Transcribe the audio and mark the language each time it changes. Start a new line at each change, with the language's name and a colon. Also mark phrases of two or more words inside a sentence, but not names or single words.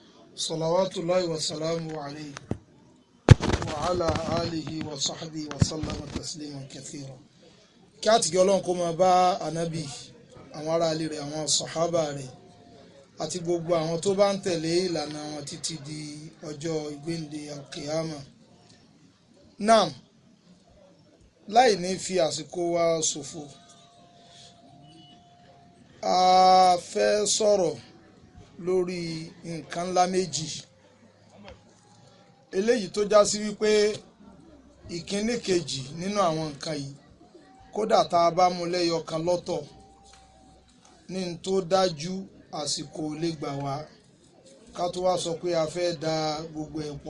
Arabic: صلوات الله وسلامه عليه وعلى آله وصحبه وسلم تسليما كثيرا.
Yoruba: kí àtìgẹ́ ọlọ́run kó máa bá ànábì àwọn ará ilé rẹ̀ àwọn sàhábà rẹ̀ àti gbogbo àwọn tó bá ń tẹ̀lé ìlànà wọn títí di ọjọ́ ìgbéǹde alkiyama. Naam, láì ní fi àsìkò wa ṣòfò, a fẹ́ sọ̀rọ̀ lórí nǹkan ńlá méjì eléyìí tó já sí wípé ìkíní kejì nínú àwọn nǹkan yìí kódà tá a bá mú lẹ́yọ kan lọ́tọ̀ ní n tó dájú àsìkò lè gbà wá ká tó wá sọ pé a fẹ́ da gbogbo ẹ̀ pọ̀.